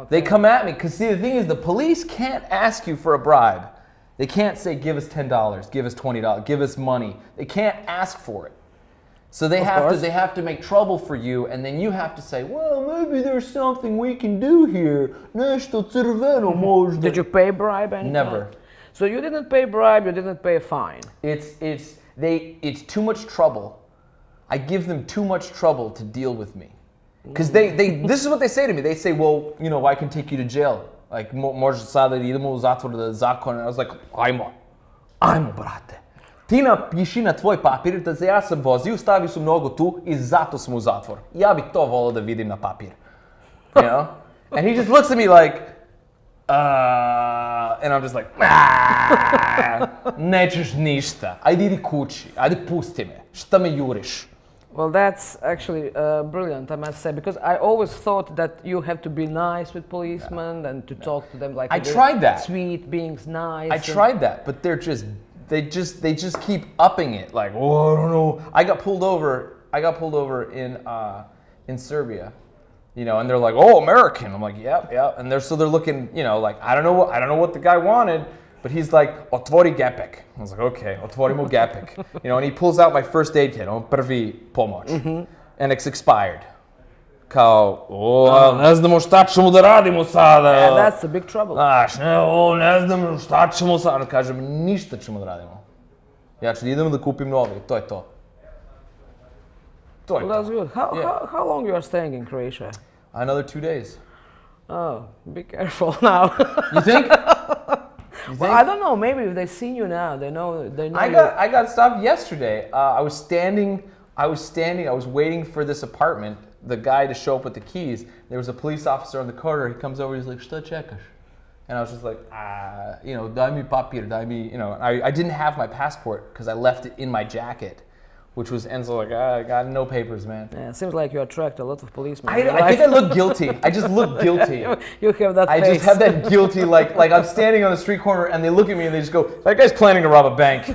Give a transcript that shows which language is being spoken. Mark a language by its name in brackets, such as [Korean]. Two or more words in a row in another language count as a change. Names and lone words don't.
[English] They come at me, because see, the thing is, the police can't ask you for a bribe. They can't say, give us $10, give us $20, give us money. They can't ask for it. So they have to make trouble for you, and then you have to say, well, maybe there's something we can do here. [Serbian] Nešto crveno možda. [English] Did you pay bribe? Never. So you didn't pay bribe, you didn't pay a fine. It's too much trouble. I give them too much trouble to deal with me. Because this is what they say to me. They say, well, you know, I can take you to jail. Like, [Serbian] možda sada idemo u zatvor da zakon. [English] And I was like, [Serbian] ajmo, brate. Ti napiši na tvoj papir da ja sam vozio, stavi su mnogo tu i zato sam u zatvor. Ja bi to volao da vidim na papir. [English] You know? And he just looks at me like, and I'm just like, [Serbian] nećeš ništa. Ajde idi kući, ajde pusti me. Šta me juriš? [English] Well, that's actually brilliant, I must say, because I always thought that you have to be nice with policemen and to talk to them like I tried that. Sweet, being nice. I tried that, but they just keep upping it. Like, oh, I don't know. I got pulled over in Serbia, you know, and they're like, oh, American. I'm like, yep. And they're looking, you know, like, I don't know what the guy wanted. But he's like, [Serbian] otvori gepek. [English] I was like, okay, [Serbian] otvorimo gepek. [English] You know, and he pulls out my first aid kit, [Serbian] prvi pomoć. [English] And it's expired. [Serbian] Kao, ne znamo šta ćemo da radimo sada. [English] Yeah, that's the big trouble. [Serbian] Znaš, ne znamo šta ćemo sada. Kažem, ništa ćemo da radimo. Ja ću da idem da kupim novi, to je to. [English] Well, that's good. How long you are staying in Croatia? Another 2 days. Oh, be careful now. You think? Well, I don't know. Maybe if they see you now, they know. I got stopped yesterday. I was waiting for this apartment, the guy to show up with the keys. There was a police officer on the corner. He comes over. He's like, [Serbian] "Šta čekaš?" [English] And I was just like, [Serbian] daj mi papir, daj mi, [English] I didn't have my passport because I left it in my jacket, which was, and so like, I got no papers, man. Yeah, it seems like you attract a lot of policemen. I think I look guilty. I just look guilty. You have that face. I just have that guilty, like I'm standing on the street corner and they look at me and they just go, that guy's planning to rob a bank.